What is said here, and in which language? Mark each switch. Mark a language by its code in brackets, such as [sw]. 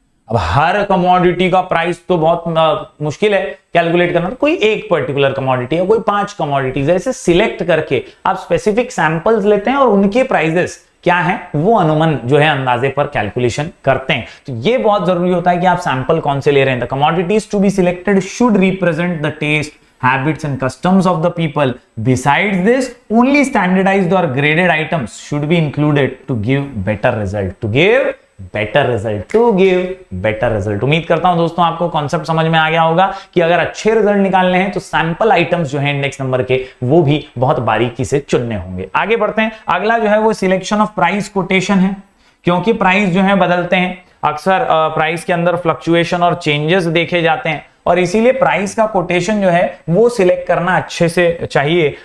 [hi] अब हर कमोडिटी का प्राइस तो बहुत मुश्किल है कैलकुलेट करना, तो कोई एक पर्टिकुलर कमोडिटी है, कोई 5 कमोडिटीज ऐसे सिलेक्ट करके आप स्पेसिफिक सैंपल्स लेते हैं और उनके प्राइसेस क्या है वो अनुमान जो है अंदाजे पर कैलकुलेशन करते हैं। तो ये बहुत जरूरी होता है कि आप सैंपल कौन से ले रहे हैं। [en] The commodities to be selected should represent the taste, habits and customs of the people. Besides this, only standardized or graded items should be included to give better result. To give better result. [hi] उम्मीद करता हूं दोस्तों आपको concept समझ में आ गया होगा कि अगर अच्छे रिजल्ट निकालने हैं तो सैंपल आइटम्स जो है इंडेक्स नंबर के, वो भी बहुत बारीकी से चुनने होंगे। आगे बढ़ते हैं, अगला जो है वो सिलेक्शन ऑफ प्राइस कोटेशन है। क्योंकि प्राइस जो है बदलते हैं, अक्सर प्राइस के अंदर फ्लक्चुएशन और चेंजेस देखे जाते हैं, और इसीलिए प्राइस का कोटेशन जो है वो सिलेक्ट करना अच्छे से चाहिए।